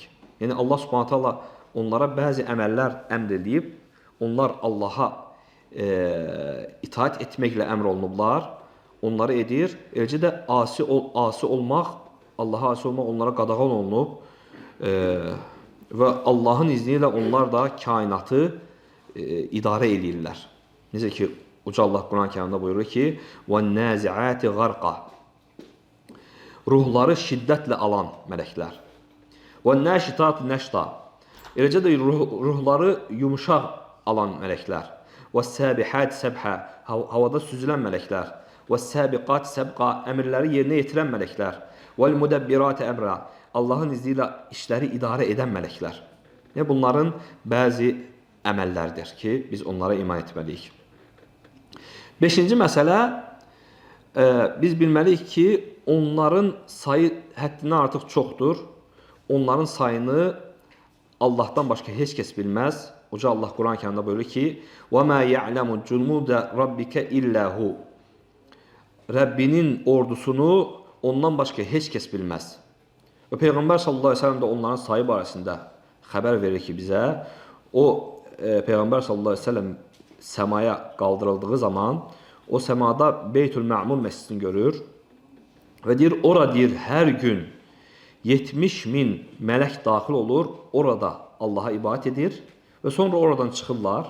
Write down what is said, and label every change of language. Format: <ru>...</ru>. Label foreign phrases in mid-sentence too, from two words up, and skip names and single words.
<az>Yəni Allah</az> <ar>سبحانه تعالى</ar> <az>onlara bəzi əməllər əmr edib, onlar Allaha itaat etməklə əmr olunublar, onları edir. Eləcə də asi olmaq, Allaha asi olmaq onlara qadağan olunub və Allahın izni ilə onlar da kainatı idarə edirlər. Necə ki, Uca Allah Quran-Kərimdə buyurur ki,</az> <ar>وَالنَّازِعَاتِ غَرْقَ</ar> <az>Ruhları şiddətlə alan mələklər.</az> <ar>وَالنَّاشِطَاتِ نَشْطَ</ar> <az>Eləcə də ruhları yumuşaq alan mələklər.</az> <ar>وَالسَّابِحَاتِ سَبْحَ</ar> <az>Havada süzülən mələklər.</az> <ar>وَالسَّابِقَاتِ سَبْقَ</ar> <az>Əmirləri yerinə yetirən mələklər. وَالْمُدَبِّرَاتِ əmrə Allahın izni ilə işləri idarə edən mələklər. Bunların bəzi əməllərdir ki, biz onlara iman etməliyik. Beşinci məsələ, biz bilməliyik ki, onların sayı həddindən artıq çoxdur. Onların sayını Allahdan başqa heç kəs bilməz. Uca Allah Quran-Kərimdə buyurur ki,</az> <ar>وَمَا يَعْلَمُ جُنُودَ رَبِّكَ إِلَّا هُ</ar> <az>Rəbbinin ordusunu ondan başqa heç kəs bilməz. Və Peyğəmbər</az> <ar>صلى الله عليه وسلم</ar> <az>də onların sayı barəsində xəbər verir ki, bizə o Peyğəmbər</az> <ar>صلى الله عليه وسلم</ar> <az>səmaya qaldırıldığı zaman o səmada Beytül Mə'mur məscidini görür və deyir, ora deyir, hər gün 70.000 mələk daxil olur, orada Allaha ibadət edir və sonra oradan çıxırlar.</az>